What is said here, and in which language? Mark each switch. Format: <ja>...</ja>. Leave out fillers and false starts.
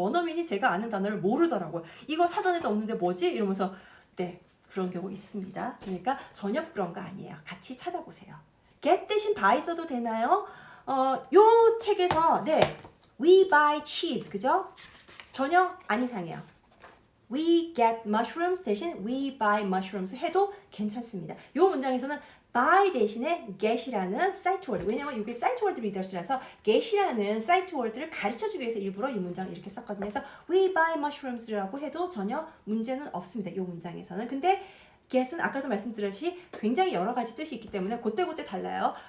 <ko>원어민이 제가 아는 단어를 모르더라고요. 이거 사전에도 없는데 뭐지? 이러면서 네 그런 경우 있습니다. 그러니까 전혀 부끄러운 거 아니에요. 같이 찾아보세요. get 대신 buy 써도 되나요? 요 책에서 네</ko> <en>we buy cheese</en> <ko>그죠? 전혀 안 이상해요.</ko> <en>We get mushrooms</en> <ko>대신</ko> <en>we buy mushrooms</en> <ko>해도 괜찮습니다. 이 문장에서는 buy 대신에 get이라는 사이트 월드, 왜냐면 이게 사이트 월드 리더스라서 get이라는 사이트 월드를 가르쳐주기 위해서 일부러 이 문장을 이렇게 썼거든요. 그래서</ko> <en>we buy mushrooms</en> <ko>라고 해도 전혀 문제는 없습니다. 이 문장에서는. 근데 get은 아까도 말씀드렸듯이 굉장히 여러 가지 뜻이 있기 때문에 그때그때 달라요.</ko>